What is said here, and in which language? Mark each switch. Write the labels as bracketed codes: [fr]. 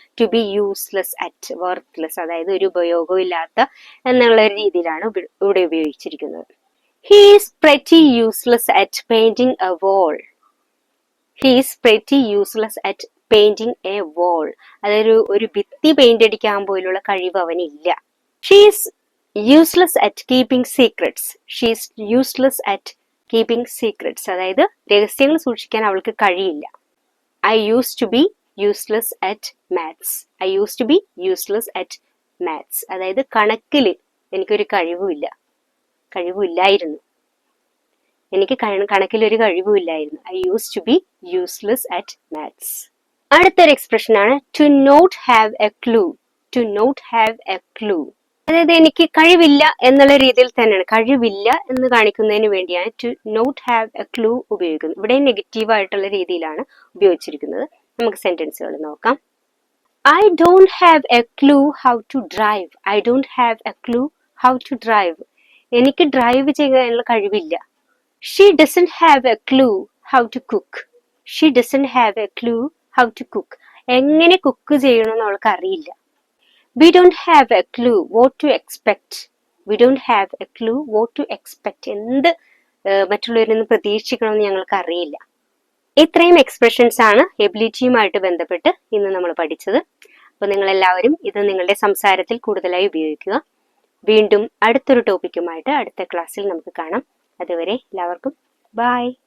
[en] to be useless at, worthless, [ml] അതായത് ഒരു ഉപയോഗവും ഇല്ലാത്ത എന്നുള്ള ഒരു രീതിയിലാണ് ഇവിടെ ഉപയോഗിച്ചിരിക്കുന്നത്. [en] He is pretty useless at painting a wall. He is pretty useless at painting a wall. [ml] അതൊരു ഭിത്തി പെയിന്റ് അടിക്കാൻ പോലുള്ള കഴിവ് അവനില്ല. [en] She is useless at keeping secrets. She is useless at keeping secrets, [ml] അതായത് രഹസ്യങ്ങൾ സൂക്ഷിക്കാൻ അവൾക്ക് കഴിയില്ല. [en] I use to be useless at maths. I use to be useless at maths, [ml] അതായത് കണക്കിൽ എനിക്കൊരു കഴിവില്ലായിരുന്നു. എനിക്ക് കണക്കിലൊരു കഴിവുമില്ലായിരുന്നു. [en] I use to be useless at maths. [ml] അടുത്തൊരു എക്സ്പ്രഷൻ ആണ് [en] To not have a clue. [ml] To not have A clue, അതായത് എനിക്ക് കഴിവില്ല എന്നുള്ള രീതിയിൽ തന്നെയാണ്. കഴിവില്ല എന്ന് കാണിക്കുന്നതിന് വേണ്ടിയാണ് [en] to not have a clue [ml] ഉപയോഗിക്കുന്നത്. ഇവിടെ നെഗറ്റീവ് ആയിട്ടുള്ള രീതിയിലാണ് ഉപയോഗിച്ചിരിക്കുന്നത്. നമുക്ക് സെന്റൻസുകൾ നോക്കാം. [en] I don't have a clue how to drive. I don't have a clue how to drive. [ml] എനിക്ക് ഡ്രൈവ് ചെയ്യാനുള്ള കഴിവില്ല. [en] She doesn't have a clue how to cook. She doesn't have a clue how to cook. [ml] എങ്ങനെ cook ചെയ്യണമെന്ന് അവൾക്ക് അറിയില്ല. [en] We don't have a clue what to expect. We don't have a clue what to expect. [ml] എന്ത് മറ്റുള്ളവരിൽ നിന്ന് പ്രതീക്ഷിക്കണമെന്ന് ഞങ്ങൾക്ക് അറിയില്ല. ഇത്രയും എക്സ്പ്രഷൻസ് ആണ് എബിലിറ്റിയുമായിട്ട് ബന്ധപ്പെട്ട് ഇന്ന് നമ്മൾ പഠിച്ചത്. അപ്പോൾ നിങ്ങൾ എല്ലാവരും ഇത് നിങ്ങളുടെ സംസാരത്തിൽ കൂടുതലായി ഉപയോഗിക്കുക. വീണ്ടും അടുത്തൊരു ടോപ്പിക്കുമായിട്ട് അടുത്ത ക്ലാസ്സിൽ നമുക്ക് കാണാം. അതുവരെ എല്ലാവർക്കും ബൈ.